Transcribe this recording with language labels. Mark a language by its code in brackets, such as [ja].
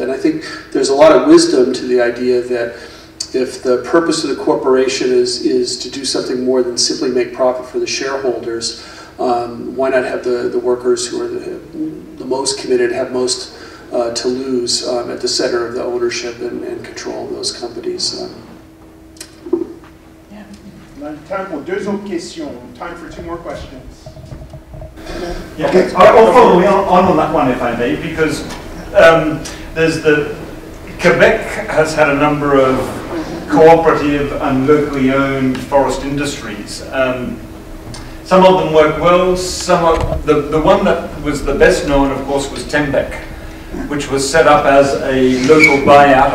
[en] And I think there's a lot of wisdom to the idea that if the purpose of the corporation is to do something more than simply make profit for the shareholders, why not have the workers who are the most committed, have most to lose at the center of the ownership and control of those companies? [fr] On a time pour deux autres questions. [en] Time for two more questions. Yeah, okay. I'll follow on that one, if I may, because there's Quebec has had a number of cooperative and locally owned forest industries. Some of them work well. The one that was the best known, of course, was Tembec, which was set up as a local buyout.